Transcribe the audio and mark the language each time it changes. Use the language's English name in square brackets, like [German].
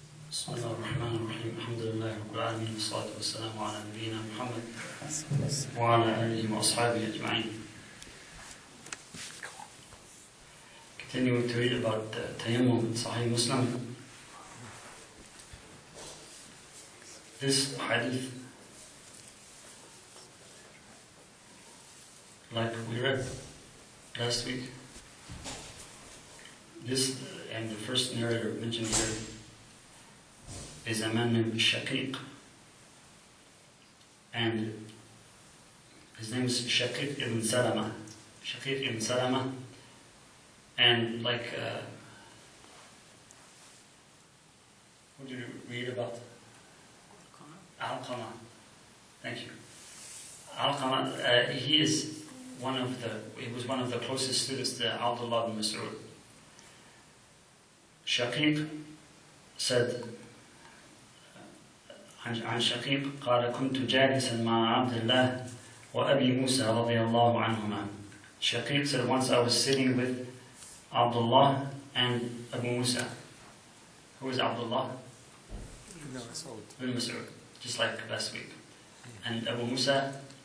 [Arabic] بسم الله الرحمن الرحيم الحمد لله رب العالمين والصلاة والسلام على نبينا محمد وعلى آله وأصحابه أجمعين. [English] Continuing to read about Tayammum in Sahih Muslim. This hadith, like we read last week, this and the first narrator mentioned here is a man named Shaqiq, and his name is Shaqiq ibn Salama. Shaqiq ibn Salama, and like what did you read about? Alqama. Thank you. Alqama. He was one of the closest students to Abdullah bin Mas'ud. Shaqiq said, [Arabic] عن شقيق قال كنت جالسا مع عبد الله وأبي موسى رضي الله عنهما. [English] Shaqiq said, once I was sitting with Abdullah and Abu Musa. Who is Abdullah? Bin Mas'ud, just like last week. And Abu Musa?